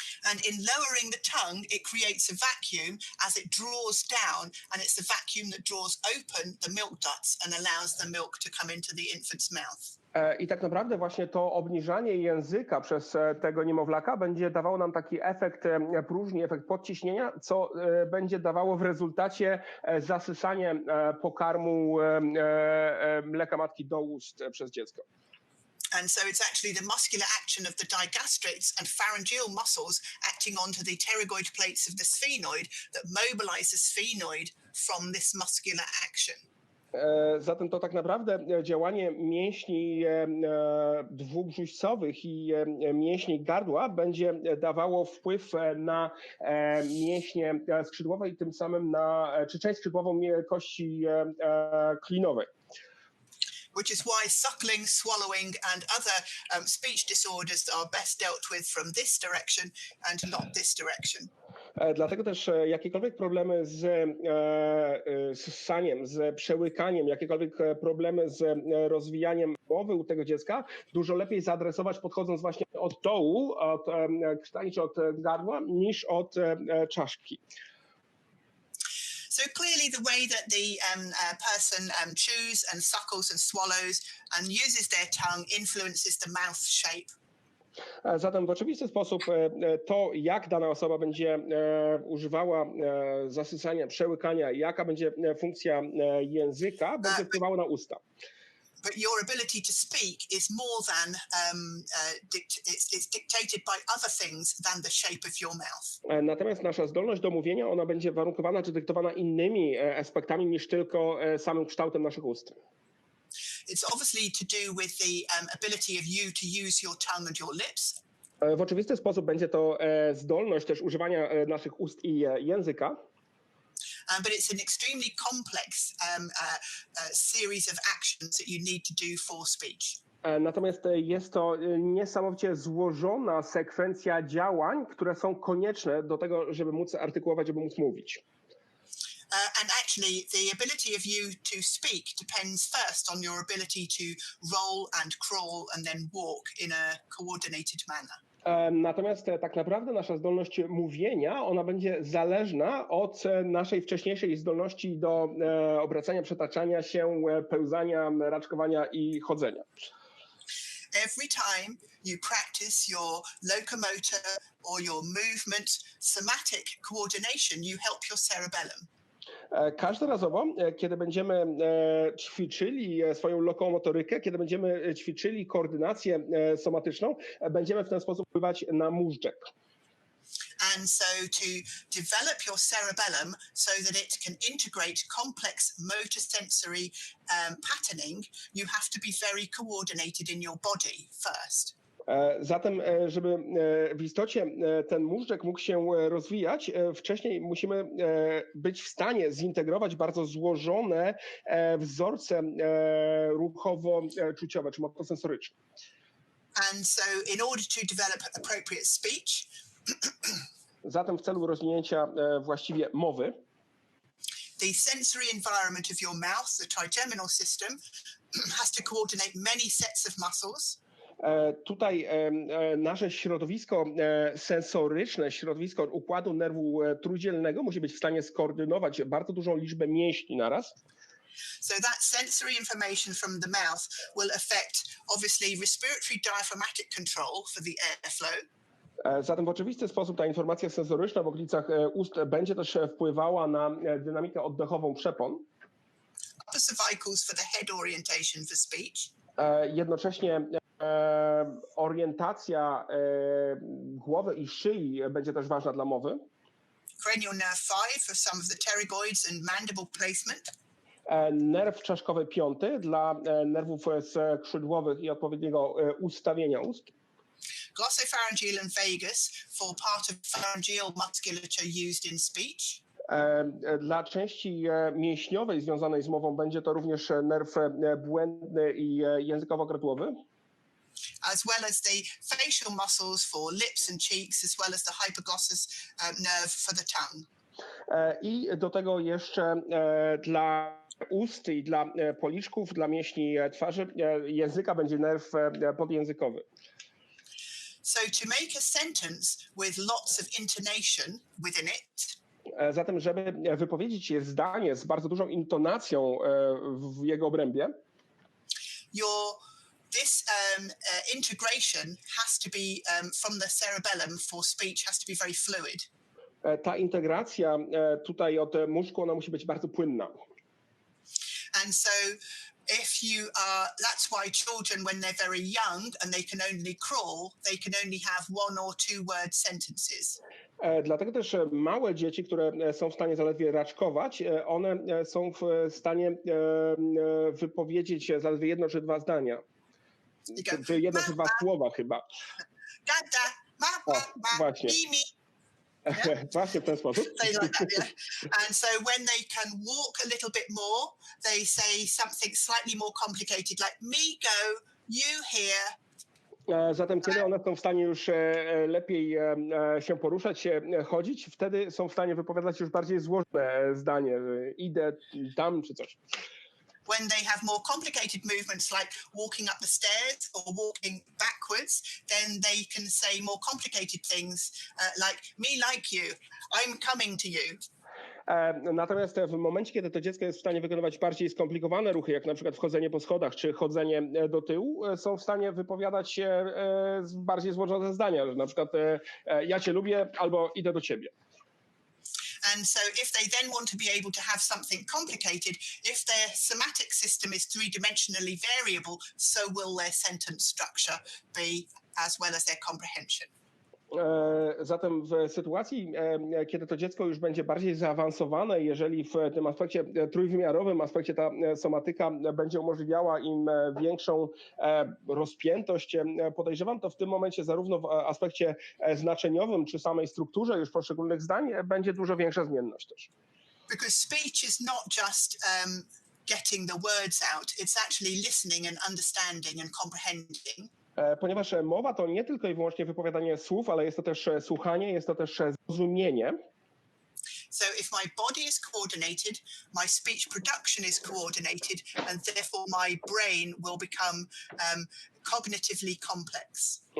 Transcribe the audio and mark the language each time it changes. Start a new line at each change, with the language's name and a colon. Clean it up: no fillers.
English: And in lowering the tongue, it creates a vacuum as it draws down, and it's the vacuum that draws open the milk ducts and allows the milk to come into the infant's mouth.
Polish: I tak naprawdę właśnie to obniżanie języka przez tego niemowlaka będzie dawało nam taki efekt próżni, efekt podciśnienia, co będzie dawało w rezultacie zasysanie pokarmu mleka matki do ust przez dziecko.
English: And so it's actually the muscular action of the digastrics and pharyngeal muscles acting onto the pterygoid plates of the sphenoid that mobilize the sphenoid from this muscular action.
Polish: Zatem to tak naprawdę działanie mięśni dwubrzuszcowych i mięśni gardła będzie dawało wpływ na mięśnie skrzydłowe i tym samym czy część skrzydłową kości klinowej.
English: Which is why suckling, swallowing and other speech disorders are best dealt with from this direction and not this direction.
Polish: Dlatego też jakiekolwiek problemy z ssaniem, z przełykaniem, jakiekolwiek problemy z rozwijaniem mowy u tego dziecka, dużo lepiej zaadresować podchodząc właśnie od dołu, od krtani czy od gardła, niż od czaszki.
English: So clearly the way that the person chews and suckles and swallows and uses their tongue influences the mouth shape.
Polish: Zatem w oczywisty sposób to, jak dana osoba będzie używała zasysania, przełykania, jaka będzie funkcja języka, będzie wpływało na usta.
English: But your ability to speak is more than it's dictated by other things than the shape of your mouth.
Polish: Natomiast nasza zdolność do mówienia, ona będzie warunkowana czy dyktowana innymi aspektami niż tylko samym kształtem naszych ust.
English: It's obviously to do with the ability of you to use your tongue and your lips.
Polish: W oczywisty sposób będzie to zdolność też używania naszych ust i języka.
English: But it's an extremely complex series of actions that you need to do for speech.
Polish: Natomiast jest to niesamowicie złożona sekwencja działań, które są konieczne do tego, żeby móc artykułować, żeby móc mówić.
English: And actually, the ability of you to speak depends first on your ability to roll and crawl and then walk in a coordinated manner.
Polish: Natomiast tak naprawdę nasza zdolność mówienia, ona będzie zależna od naszej wcześniejszej zdolności do obracania, przetaczania się, pełzania, raczkowania i chodzenia.
English: Every time you practice your locomotor or your movement somatic coordination, you help your cerebellum.
Polish: Każdorazowo, kiedy będziemy ćwiczyli swoją lokomotorykę, kiedy będziemy ćwiczyli koordynację somatyczną, będziemy w ten sposób wpływać na móżdżek.
English: And so to develop your cerebellum so that it can integrate complex motor sensory patterning, you have to be very coordinated in your body first.
Polish: Zatem, żeby w istocie ten móżdżek mógł się rozwijać, wcześniej musimy być w stanie zintegrować bardzo złożone wzorce ruchowo-czuciowe czy motosensoryczne.
English: And so in order to develop appropriate speech,
Polish: zatem w celu rozwinięcia właściwie mowy,
English: the sensory environment of your mouth, the trigeminal system, has to coordinate many sets of muscles.
Polish: Tutaj nasze środowisko sensoryczne, środowisko układu nerwu trójdzielnego musi być w stanie skoordynować bardzo dużą liczbę mięśni naraz.
English: So that sensory information from the mouth will affect obviously respiratory diaphragmatic control for the airflow.
Polish: Zatem w oczywisty sposób ta informacja sensoryczna w okolicach ust będzie też wpływała na dynamikę oddechową przepon.
English: Upper cervicals for the head orientation for speech.
Polish: Jednocześnie orientacja głowy i szyi będzie też ważna dla mowy.
English: Cranial nerve 5 for some of the pterygoids and mandible placement.
Polish: Nerw czaszkowy 5 dla nerwów skrzydłowych i odpowiedniego ustawienia ust.
English: Glossopharyngeal and vagus for part of pharyngeal musculature used in speech.
Polish: Dla części mięśniowej związanej z mową będzie to również nerw błędny i językowo-gardłowy.
English: As well as the facial muscles for lips and cheeks, as well as the hypoglossus nerve for the tongue.
Polish: I do tego jeszcze dla ust i dla policzków, dla mięśni twarzy, języka będzie nerw podjęzykowy.
English: So to make a sentence with lots of intonation within it,
Polish: zatem, żeby wypowiedzieć zdanie z bardzo dużą intonacją w jego obrębie,
English: this integration has to be from the cerebellum for speech has to be very fluid.
Polish: Ta integracja tutaj od mózgu, ona musi być bardzo płynna.
English: And so if you are, that's why children, when they're very young and they can only crawl, they can only have 1 or 2 word sentences.
Polish: Dlatego też małe dzieci, które są w stanie zaledwie raczkować, one są w stanie wypowiedzieć zaledwie 1 czy 2 zdania. Czy 1 czy 2 słowa chyba. Gada, ma, właśnie. mi. Yeah? Właśnie w ten sposób.
English: They like that, yeah. And so when they can walk a little bit more, they say something slightly more complicated, like me go, you here.
Polish: Zatem kiedy one są w stanie już lepiej się poruszać, się chodzić, wtedy są w stanie wypowiadać już bardziej złożone zdanie, idę tam czy coś.
English: When they have more complicated movements like walking up the stairs or walking backwards, then they can say more complicated things like me like you, I'm coming to you.
Polish: Natomiast w momencie, kiedy to dziecko jest w stanie wykonywać bardziej skomplikowane ruchy, jak na przykład wchodzenie po schodach czy chodzenie do tyłu, są w stanie wypowiadać bardziej złożone zdania, że na przykład ja cię lubię albo idę do ciebie.
English: And so if they then want to be able to have something complicated, if their somatic system is 3-dimensionally variable, so will their sentence structure be, as well as their comprehension.
Polish: Zatem w sytuacji, kiedy to dziecko już będzie bardziej zaawansowane, jeżeli w tym aspekcie trójwymiarowym aspekcie ta somatyka będzie umożliwiała im większą rozpiętość, podejrzewam, to w tym momencie zarówno w aspekcie znaczeniowym czy samej strukturze już poszczególnych zdań będzie dużo większa zmienność też.
English: Because speech is not just getting the words out, it's actually listening and understanding and comprehending.
Polish: Ponieważ mowa to nie tylko i wyłącznie wypowiadanie słów, ale jest to też słuchanie, jest to też zrozumienie.
English: So if my body is coordinated, my speech production is coordinated, and therefore my brain will become cognitively complex.